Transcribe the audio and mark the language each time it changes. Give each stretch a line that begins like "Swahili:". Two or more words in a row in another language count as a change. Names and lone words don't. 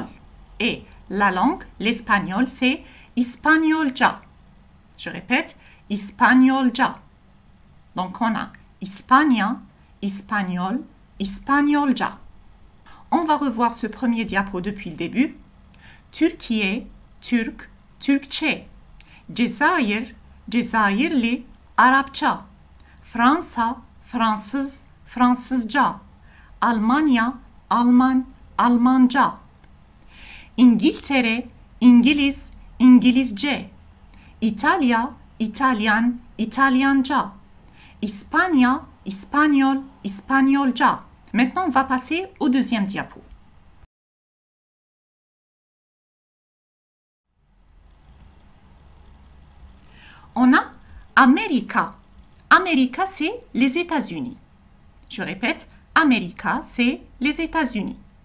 French: Et la langue, l'espagnol, c'est Hispaniola. Je répète, Hispaniola. Donc, on a Hispania, Espagnol, Hispaniola. On va revoir ce premier diapo depuis le début.
Turkish: Türkiye, Türk, Türkçe. Cezayir, Cezayirli, Arapça. Fransa, Fransız, Fransızca. Almanya, Alman, Almanca. İngiltere, İngiliz, İngilizce. İtalya, İtalyan, İtalyanca. İspanya, İspanyol, İspanyolca.
French: Maintenant, on va passer au deuxième diapo. On a Amerika. Amerika, c'est les États-Unis. Je répète, Amerika, c'est les États-Unis.